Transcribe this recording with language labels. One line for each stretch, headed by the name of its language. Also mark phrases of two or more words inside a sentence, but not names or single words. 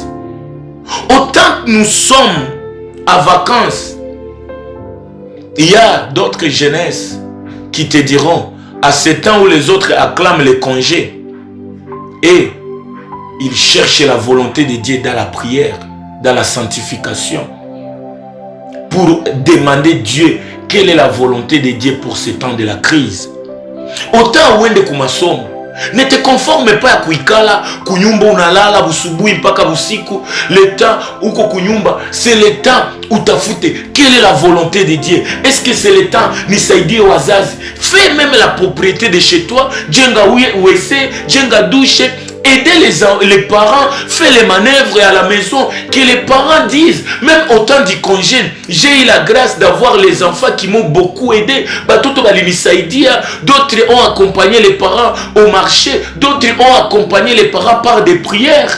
French: Autant que nous sommes à vacances, il y a d'autres jeunesses qui te diront, à ce temps où les autres acclament les congés, et ils cherchent la volonté de Dieu dans la prière, dans la sanctification, pour demander Dieu quelle est la volonté de Dieu pour ce temps de la crise.
Swahili: Autant uende kumasomo,
French: ne te conforme pas à
Swahili: kuikala kunyumba unalala busubuhi mpaka busiku.
French: Le temps
Swahili: uko kunyumba,
French: c'est le temps où tafute quelle est la volonté de Dieu. Est-ce que c'est le temps
Swahili: nisaidie wazazi?
French: Fais même la propriété de chez toi,
Swahili: jenga WC, jenga douche.
French: Aider les parents, faire les manœuvres à la maison, que les parents disent, même au temps du congé, j'ai eu la grâce d'avoir les enfants qui m'ont beaucoup aidé. D'autres ont accompagné les parents au marché, d'autres ont accompagné les parents par des prières.